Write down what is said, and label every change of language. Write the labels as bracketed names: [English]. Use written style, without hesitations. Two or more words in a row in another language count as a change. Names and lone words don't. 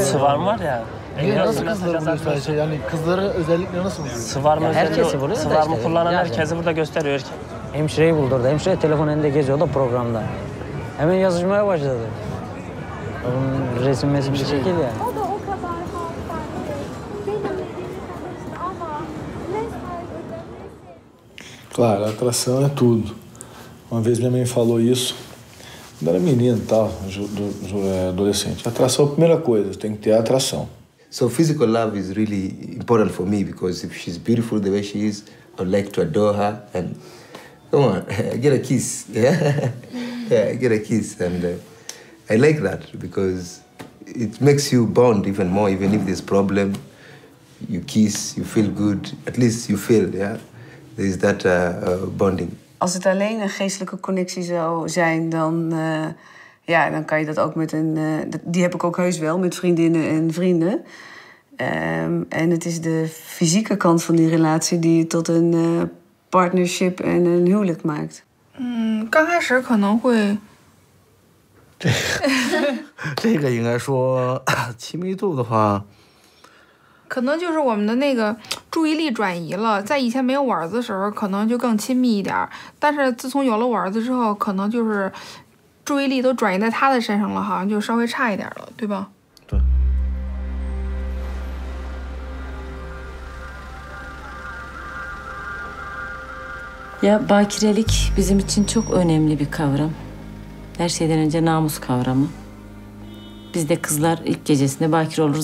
[Turkish] Sıvarm var ya. Nasıl kızları buluyor sadece? Yani kızları özellikle nasıl buluyor? Sıvarm herkesi buluyor. Sıvarmı işte, kullanan herkesi burada gösteriyor. Hemşireyi buldurdu. Hemşire telefon elinde geziyor da programda. Hemen yazışmaya başladı. Onun resim bir şekil yani. [Portuguese] Claro, a atração é tudo. Uma vez minha mãe falou isso, quando era menino e tal, adolescente. Atração é a primeira coisa, tem que ter a atração. [English] So physical love is really important for me because if she's beautiful the way she is, I'd like to adore her and come on, get a kiss. Yeah, get a kiss, and I like that because it makes you bond even more. Even if there's problem, you kiss, you feel good. At least you feel, yeah. There is that bonding. [Dutch] Als het alleen een geestelijke connectie zou zijn, dan kan je dat ook met een... die heb ik ook heus wel, met vriendinnen en vrienden. En het is de fysieke kant van die relatie die het tot een partnership en een huwelijk maakt. [Chinese] 刚开始可能会这个应该说亲密度的话，可能就是我们的那个注意力转移了，在以前没有我儿子的时候，可能就更亲密一点，但是自从有了我儿子之后，可能就是注意力都转移在他的身上了，好像就稍微差一点了，对吧？对。 [Turkish] Ya bakirelik bizim için çok önemli bir kavram. Her şeyden önce namus kavramı. Biz de kızlar ilk gecesinde bakire olur.